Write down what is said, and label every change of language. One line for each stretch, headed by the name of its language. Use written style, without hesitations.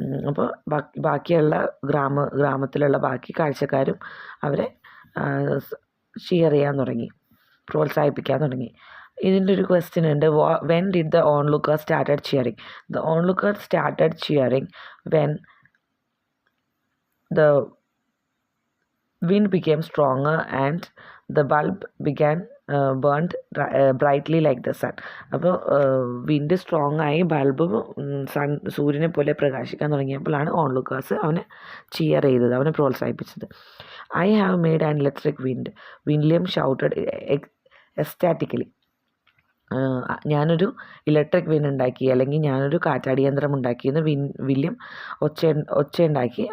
Malayalam: അപ്പോൾ ബാക്കിയുള്ള ഗ്രാമത്തിലുള്ള ബാക്കി കാഴ്ചക്കാരും അവരെ ചിയർ ചെയ്യാൻ തുടങ്ങി, പ്രോത്സാഹിപ്പിക്കാൻ തുടങ്ങി. ഇതിൻ്റെ ഒരു ക്വസ്റ്റ്യൻ ഉണ്ട്.
English: When did the onlooker started cheering? The onlooker started cheering when the wind became stronger and the bulb began burned brightly like the sun.
Malayalam: അപ്പോൾ വിൻഡ് സ്ട്രോങ് ആയി ബൾബ് സൂര്യനെ പോലെ പ്രകാശിക്കാൻ തുടങ്ങിയപ്പോഴാണ് ഓൺലുക്കേഴ്സ് അവനെ ചിയർ ചെയ്തത്, അവനെ പ്രോത്സാഹിപ്പിച്ചത്.
English: I have made an electric wind, William shouted ecstatically.
Malayalam: ഞാനൊരു electric win ഉണ്ടാക്കി, അല്ലെങ്കിൽ ഞാനൊരു കാറ്റാടി യന്ത്രം ഉണ്ടാക്കിയെന്ന് വില്യം ഒച്ചയുണ്ടാക്കി.